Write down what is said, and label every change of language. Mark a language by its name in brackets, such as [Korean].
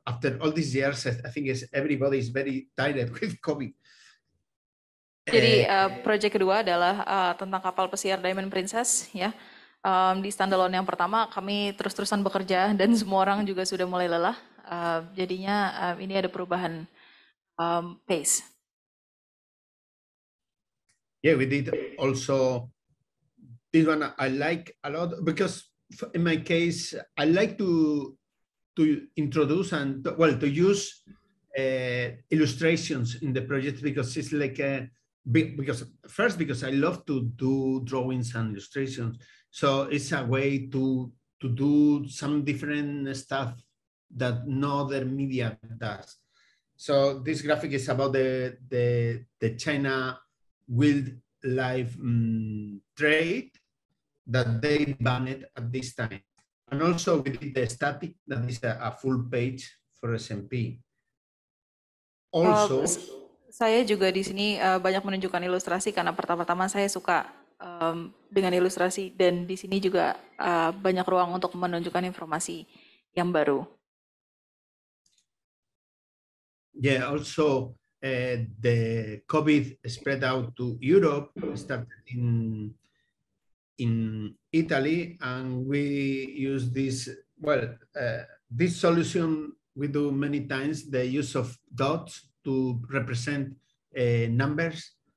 [English] After all these years, I think everybody is very tired with COVID. [Indonesian] Jadi proyek kedua adalah tentang kapal pesiar Diamond Princess, ya. Di standalone yang pertama kami terus-terusan bekerja dan semua orang juga sudah mulai lelah. Jadinya ini ada perubahan pace. [English] Yeah, we did also this one. I like a lot because in my case, I like to introduce and to use illustrations in the project, because it's like because I love to do drawings and illustrations, so it's a way to do some different stuff that no other media does. So this graphic is about the China wildlife trade that they banned at this time. And also we did the static, that is a full page for SMP. Also, [Indonesian] Saya juga di sini banyak menunjukkan ilustrasi karena pertama-tama saya suka dengan ilustrasi dan di sini juga banyak ruang untuk menunjukkan informasi yang baru. [English] yeah, also the COVID spread out to Europe, started in Italy, and we use this, this solution we do many times, the use of dots to represent numbers.